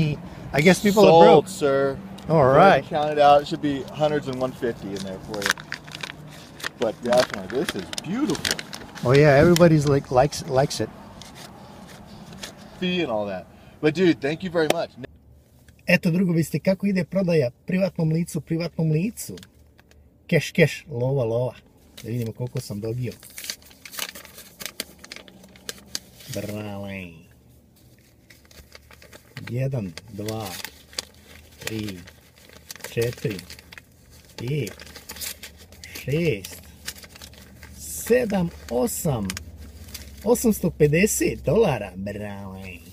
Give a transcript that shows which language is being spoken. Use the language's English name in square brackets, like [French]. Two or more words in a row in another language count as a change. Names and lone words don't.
[English] I guess people sold, are broke. Sir. All right. Count it out. It should be hundreds and 150 in there for you. But definitely, this is beautiful. Oh yeah, everybody's likes it. Fee and all that. But dude, thank you very much. [Serbian] Eto drugovi ste kako ide prodaja privatnom licu. Keš, lova. Da vidimo koliko sam dobio. Brale. 1, 2, 3, 4, 5, 6, 7, 8, $850, brale.